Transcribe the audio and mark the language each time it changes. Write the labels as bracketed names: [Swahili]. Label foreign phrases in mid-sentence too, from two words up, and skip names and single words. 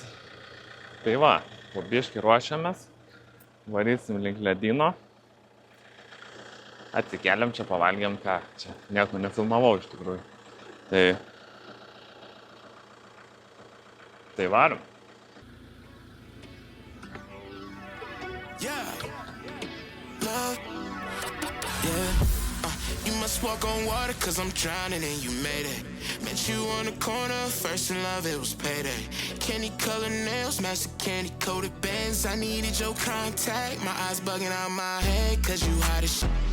[Lithuanian] Tai va, po biškį ruošiamės. Varysim link ledyno. Atsikeliam čia, pavalgiam ką. Čia nieko nefilmavau iš tikrųjų. Tai varom. [English] Walk on water cause I'm drowning and you made it. Met you on the corner, first in love, it was payday. Candy color nails, match the candy coated bands. I needed your contact, my eyes bugging out my head cause you hot as shit.